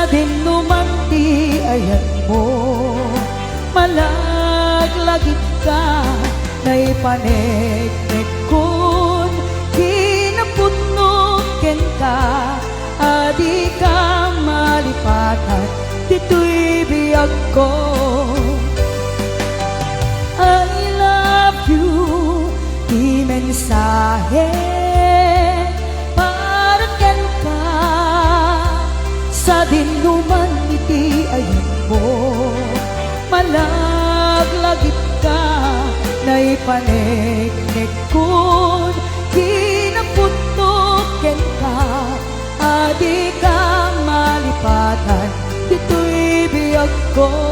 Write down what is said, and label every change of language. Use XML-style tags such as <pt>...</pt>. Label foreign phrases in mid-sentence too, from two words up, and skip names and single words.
<ilo>dinuman di ayan mo malaglagit ka na'y paneknek kun kinaputno ken ka adi ka malipatan dito'y biyag ko.</ilo> <en>I love you</en> <ilo>di mensahe para ken ka sa dinuman iti ayan mo malaglagit ka na'y paneknek kun kinaputno ken ka adi ka malipatan dito'y biyag ko.</ilo>